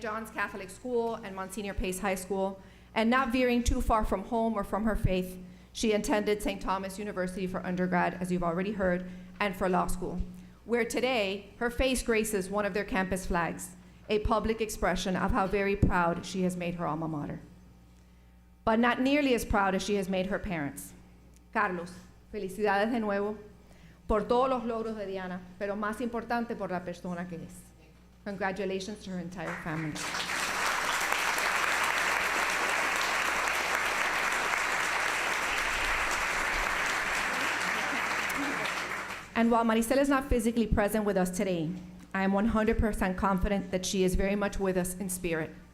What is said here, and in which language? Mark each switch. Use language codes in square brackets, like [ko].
[en] John's Catholic School and Monsignor Pace High School, and not veering too far from home or from her faith, she attended St. Thomas University for undergrad, as you've already heard, and for law school, where today her face graces one of their campus flags, a public expression of how very proud she has made her alma mater. But not nearly as proud as she has made her parents. [es] Carlos, felicidades de nuevo por todos los logros de Diana, pero más importante por la persona que es. [en] Congratulations to her entire family. And while Maricel is not physically present with us today, I am 100% confident that she is very much with us in spirit,